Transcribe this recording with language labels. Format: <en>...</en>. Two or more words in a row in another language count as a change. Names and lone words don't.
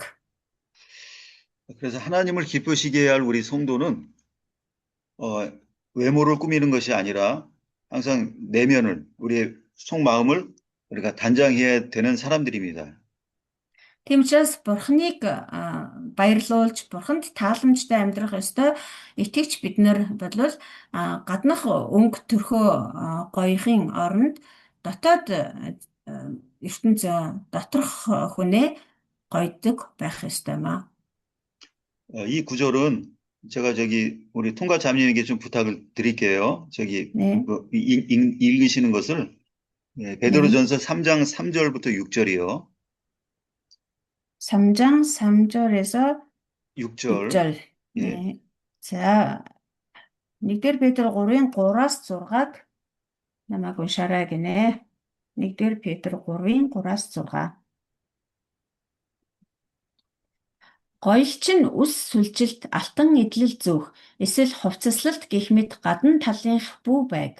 <ko>그래서 하나님을 기쁘시게 할 우리 성도는 외모를 꾸미는 것이 아니라 항상 내면을 우리의 속마음을 우리가 단장해야 되는 사람들입니다.</ko> <mn>Тийм учраас бурханыг баярлуулж бурханд тааламжтай амьдрах ёстой итгэгч бид нар бол гаднах өнгө төрхөө гоёхын оронд дотоод ертөнц доторх хүнээ гойдог байх ёстой маа.</mn> <ko>이 구절은 제가 우리 통과 자매님에게 좀 부탁을 드릴게요. 네. 읽으시는 것을 베드로전서 3장 3절부터 6절이요. 3장 3절에서 6절. 6절. 네. 자,</ko> <mn>1-р Петр 3-ын 3-аас 6-аг намайг уншаарай гинэ. 1-р Петр 3-ын 3-аас 6. Гоёлч нь үс сүлжилт алтан идэлэл зөөх эсвэл хувцаслалт гэх мэт гадна талынх бүү байг.</mn>